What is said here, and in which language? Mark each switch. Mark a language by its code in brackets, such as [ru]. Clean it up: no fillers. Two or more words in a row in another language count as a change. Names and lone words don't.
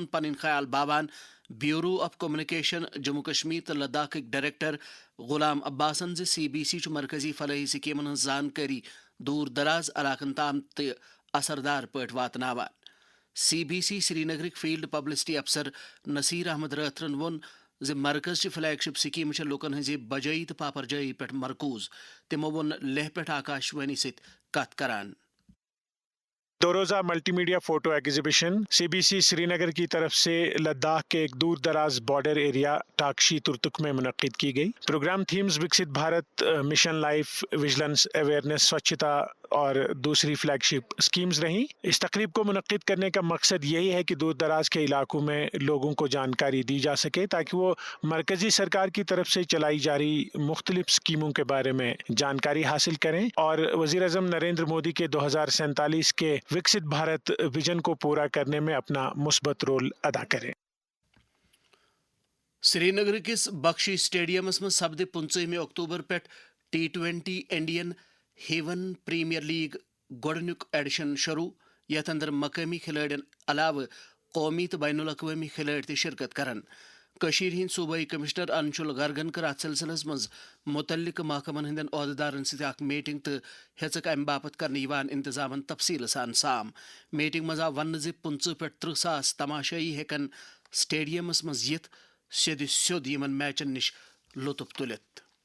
[ks] پن خیال باوان بیورو آف کمیونیکیشن جموں کشمیر تو لداخ ڈائریکٹر غلام عباسن سی بی سی مرکزی فلاحی سکیمن ہز زانکاری دور دراز علاقن تام تو اثردار پٲٹھۍ واتناوان سی بی سی سری نگرک [en] field publicity officer [ks] نصیر احمد راتھرن وون زِ مرکز چہِ [en] flagship scheme [ks] چھےٚ لوٗکن ہٕنٛزِ بجٲیی تہٕ پاپرجٲیی پٮ۪ٹھ مرکوز تِمو ووٚن لیہہ پٮ۪ٹھ آکاشوانی سۭتۍ کتھ کران [ur] 2 روزہ [en] multi media photo exhibition [ur] سی بی سی سری نگر کی طرف سے لداخ کے ایک دور دراز [en] border area [ur] ٹاکشی ترتک میں منعقد کی گئی پروگرام تھیمز وکست بھارت مشن لائف وجلنس اویئرنیس سوچھتا اور دوسری [en] flagship schemes [ur] رہیں اس تقریب کو منعقد کرنے کا مقصد یہی ہے کہ دور دراز کے علاقوں میں لوگوں کو جانکاری دی جا سکے تاکہ وہ مرکزی سرکار کی طرف سے چلائی جا رہی مختلف اسکیموں کے بارے میں جانکاری حاصل کریں اور وزیر اعظم نریندر مودی کے 2047 کے وکست بھارت ویژن کو پورا کرنے میں اپنا مثبت رول ادا کریں [ks] سری نگر کس بخشی سٹیڈیمس من سپد 15 اکتوبر پہ T20 انڈین ہیون پریمیئر لیگ گۄڈنیُک ایڈیشن شروع یتھ اندر مقامی کھلٲڑین علاوہ قومی تو بین الاقوامی کھلٲڑۍ تہِ شرکت کرن کشیر ہند صوبائی کمشنر انشل گرگن کر ات سلسلس مز متعلقہ محکمن ہندین عہدیدارن ست اخ میٹنگ تو ہیژک امہ باپت کرنے یوان انتظامن تفصیل سان سام میٹنگ مز آو ون 15 پہ 30 ساس تماشائی ہیکن سٹیڈیمس مز یتھ سیود یمن میچن نش لطف تلت